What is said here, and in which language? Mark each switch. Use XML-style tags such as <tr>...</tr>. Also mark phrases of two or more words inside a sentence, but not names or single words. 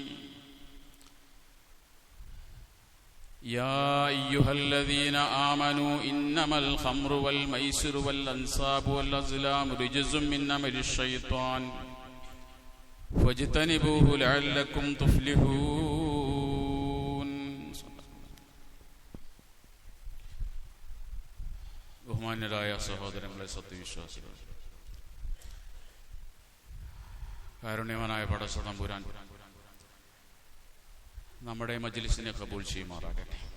<ar>يا أيها الذين آمنوا إنما الخمر والميسر والأنصاب والأزلام رجس من عمل الشيطان فاجتنبوه لعلكم تفلحون.</ar> <ml>ബഹുമാന്യരായ സഹോദരങ്ങളെ, സത്യവിശ്വാസികൾ, കാരുണ്യവാനായ പടച്ച തമ്പുരാൻ നമ്മുടെ മജ്ലിസിനെ കബൂൽ ചെയ്യുമാറാകട്ടെ.</ml>